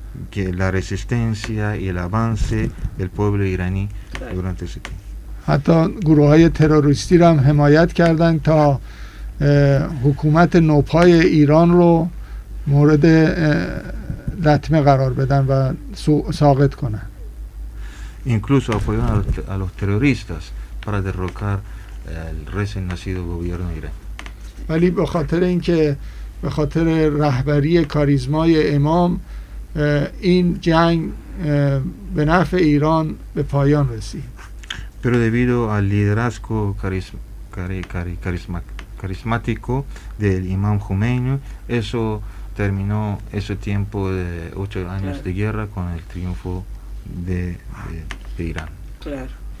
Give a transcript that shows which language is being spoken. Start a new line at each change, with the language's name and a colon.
Spanish: que la resistencia y el avance del pueblo iraní durante ese tiempo.
Persian: حتی گروه های تروریستی را هم حمایت کردند تا حکومت نوپای ایران رو مورد لطمه قرار بدن و ساقط کنن.
Spanish: Incluso apoyaron a los terroristas para derrocar el recién nacido gobierno iraní.
Persian: ولی به خاطر اینکه به خاطر رهبری کاریزمای امام این جنگ به نفع ایران به پایان رسید.
Spanish: Pero debido al liderazgo carismático del Imam Khomeini, eso terminó ese tiempo de 8 años de guerra con el triunfo de Irán. Claro.